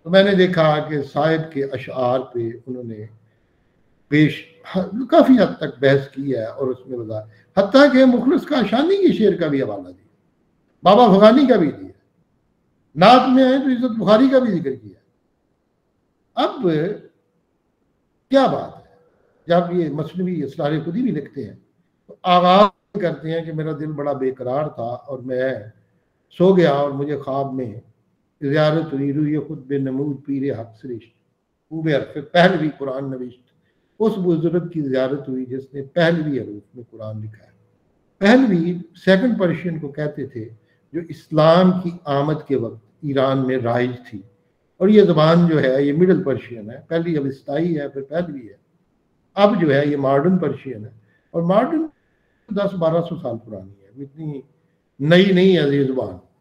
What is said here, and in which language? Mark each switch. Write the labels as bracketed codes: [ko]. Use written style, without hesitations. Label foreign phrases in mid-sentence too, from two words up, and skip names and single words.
[ur] تو میں نے دیکھا کہ صاحب کے اشعار پہ انہوں نے کافی حد تک بحث کی ہے اور اس میں وضاحت، حتیٰ کہ مخلص کاشانی کے شعر کا بھی حوالہ دیا، بابا افغانی کا بھی دیا، نعت میں آئے تو عزت بخاری کا بھی ذکر کیا۔ اب کیا بات ہے، جب یہ مثنوی اسرار خودی بھی لکھتے ہیں تو آغاز کرتے ہیں کہ میرا دل بڑا بے قرار تھا اور میں سو گیا اور مجھے خواب میں زیارت ہوئی، [fa] روی خود بے نمود پیر حق سرشت خوب حرف پہلوی قرآن نوشت، [ur] اس بزرگ کی زیارت ہوئی جس نے پہلوی حروف میں قرآن لکھا ہے۔ پہلوی [en] Second Persian [ur] کو کہتے تھے، جو اسلام کی آمد کے وقت ایران میں رائج تھی، اور یہ زبان جو ہے یہ [en] Middle Persian [ur] ہے، پہلی اوستائی ہے پھر پہلوی ہے، اب جو ہے یہ [en] Modern Persian [ur] ہے، اور ماڈرن 10-1200 سال پرانی ہے، اتنی نئی نہیں ہے یہ زبان۔